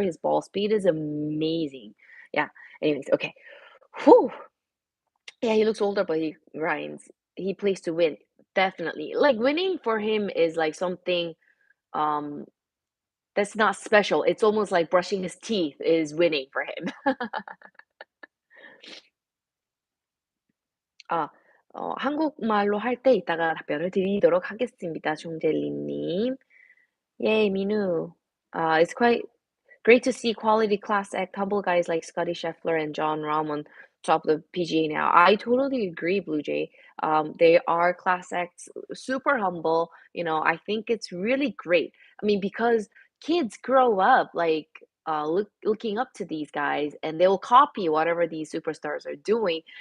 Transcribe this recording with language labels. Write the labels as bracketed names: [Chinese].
[English] His ball speed is amazing. Yeah. Anyways, okay. Whew. Yeah, he looks older, but he grinds. He plays to win. Definitely. Like winning for him is like something um that's not special. It's almost like brushing his teeth is winning for him. [Korean] 아, 한국말로 할 때 이따가 답변을 드리도록 하겠습니다. [English] 종젤리 님. Yay, Minu. It's quite great to see quality class act humble guys like Scotty Scheffler and John Rahm on top of the PGA now. I totally agree, Blue Jay. They are class acts, super humble. I think it's really great. I mean, because kids grow up like looking up to these guys, and they will copy whatever these superstars are doing.